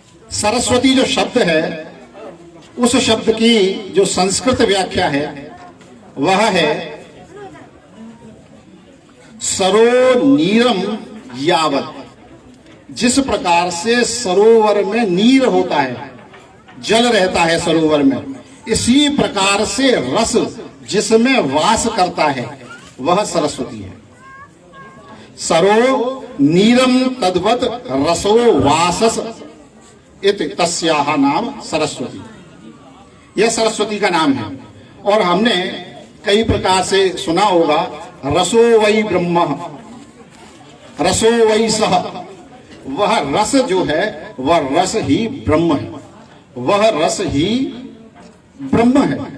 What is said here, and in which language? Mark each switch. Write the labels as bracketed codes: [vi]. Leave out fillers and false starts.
[hi] सरस्वती जो शब्द है, उस शब्द की जो संस्कृत व्याख्या है वह है [sa] सरो नीरम यावत। [hi] जिस प्रकार से सरोवर में नीर होता है, जल रहता है सरोवर में, इसी प्रकार से रस जिसमें वास करता है वह सरस्वती है। [sa] सरो नीरम तद्वत रसो वासस इति तस्याः नाम सरस्वती। [hi] यह सरस्वती का नाम है। और हमने कई प्रकार से सुना होगा, [sa] रसो वै ब्रह्म, रसो वै सः। [hi] वह रस जो है वह रस ही ब्रह्म है, वह रस ही ब्रह्म है।